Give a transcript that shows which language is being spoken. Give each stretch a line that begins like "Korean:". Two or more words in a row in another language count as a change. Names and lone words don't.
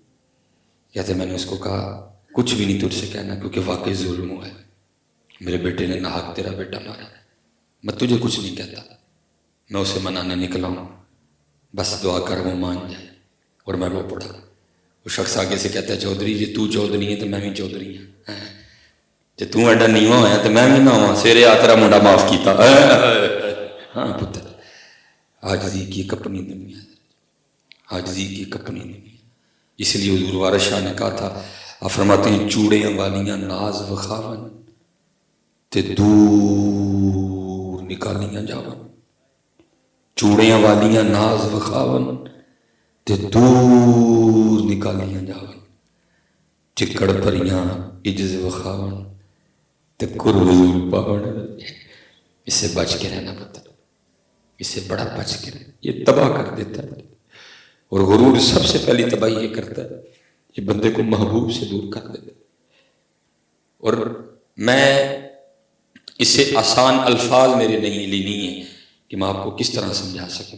Urdu: کہتے میں نے اس کو کہا کچھ بھی نہیں تجھ سے کہنا کیونکہ واقعی ظلم ہوا ہے, میرے بیٹے نے ناحق تیرا بیٹا مارا, میں تجھے کچھ نہیں کہتا, میں اسے منانے نکلا ہوں, بس دعا کر وہ مان جائے. اور میں رو پڑا. وہ شخص آگے سے کہتا ہے
Punjabi: چودھری جی تو چودھری ہے تو میں بھی چودھری ہوں, جی تو ایڈا نیواں ہویا تو میں بھی نہ ہوا, سویرے آ تیرا منڈا معاف کیتا.
Urdu: ہاں پتر عاجزی کی ایک اپنی دنیا, عاجزی کی ایک اپنی دنیا. اس لیے حضور وارث شاہ نے کہا تھا, آپ فرماتے ہیں
Punjabi: چوڑیاں والیاں ناز وخاون تے دور نکالیاں جاون, چوڑیاں والیاں ناز وخاون تے دور نکالیاں جاون, چکڑ پریاں عجز وخاون تے قرب حضور پاون.
Urdu: اس سے بچ کے رہنا پتر, اس سے بڑا بچ کے رہنا, یہ تباہ کر دیتا ہے. اور غرور سب سے پہلی تباہی یہ کرتا ہے, یہ بندے کو محبوب سے دور کر دیتا ہے. اور میں اس سے آسان الفاظ میرے نہیں ہیں کہ میں آپ کو کس طرح سمجھا سکوں.